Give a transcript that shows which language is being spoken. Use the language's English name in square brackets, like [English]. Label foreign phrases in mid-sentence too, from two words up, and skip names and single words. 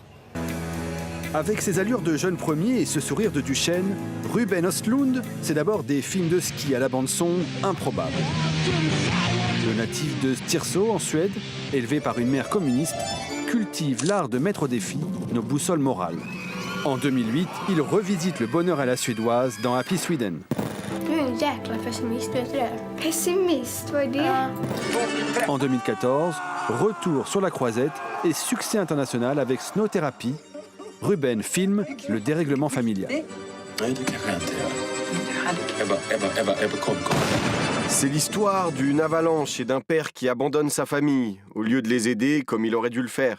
[French] Avec ses allures de jeune premier et ce sourire de Duchesne, Ruben Östlund, c'est d'abord des films de ski à la bande-son improbables. Le natif de Styrsö en Suède, élevé par une mère communiste, cultive l'art de mettre au défi nos boussoles morales. En 2008, il revisite le bonheur à la suédoise dans Happy Sweden. [Swedish] Du är en jäkla pessimist, vet du det? Pessimist, vad är det? [French] En 2014, retour sur la croisette et succès international avec Snow Therapy. Ruben filme le dérèglement familial. C'est l'histoire d'une avalanche et d'un père qui abandonne sa famille, au lieu de les aider comme il aurait dû le faire.